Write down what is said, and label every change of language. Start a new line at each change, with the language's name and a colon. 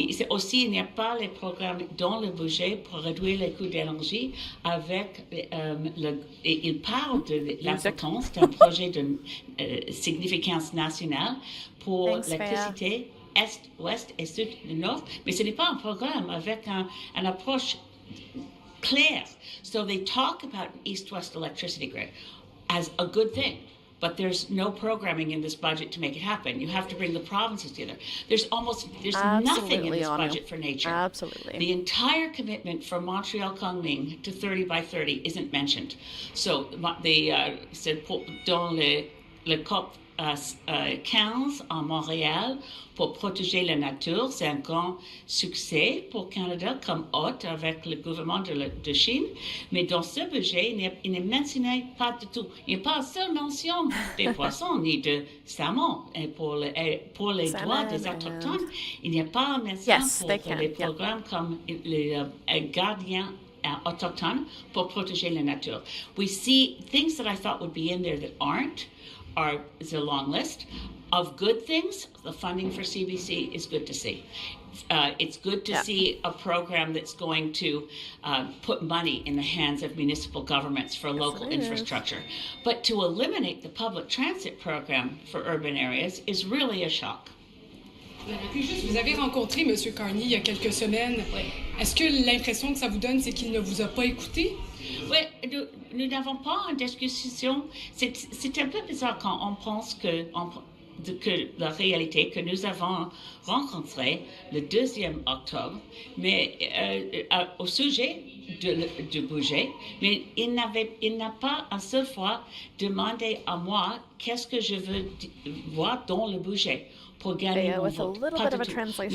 French: Aussi, il n'y a pas les programmes dans le budget pour réduire les coûts d'énergie avec il parle de l'importance d'un projet de significance nationale pour l'électricité Est, Ouest et Sud et Nord, mais ce n'est pas un programme avec une approche claire.
English: So they talk about an East-West electricity grid as a good thing, but there's no programming in this budget to make it happen. You have to bring the provinces together. There's nothing in this budget for nature. Absolutely. The entire commitment from Montreal Kunming to 30 by 30 isn't mentioned.
French: So c'est dans le COP 15 à Montréal pour protéger la nature. C'est un grand succès pour le Canada comme hôte avec le gouvernement de Chine. Mais dans ce budget, il n'est mentionné pas du tout. Il n'y a pas seule mention des poissons ni de salmon. Et pour les droits des autochtones, il n'y a pas mention pour les programmes comme les gardiens autochtones pour protéger la nature.
English: We see things that I thought would be in there that aren't. Is a long list of good things. The funding for CBC is good to see. It's good to see a program that's going to put money in the hands of municipal governments for local infrastructure. But to eliminate the public transit program for urban areas is really a shock.
French: Vous avez rencontré M. Carney il y a quelques semaines. Est-ce que l'impression que ça vous donne, c'est qu'il ne vous a pas écouté? Oui, nous n'avons pas une discussion. C'est un peu bizarre quand on pense que la réalité que nous avons rencontrée le 2e octobre, mais au sujet du budget, mais il n'a pas une seule fois demandé à moi qu'est-ce que je veux voir dans le budget pour gagner mon vote. Pas du tout.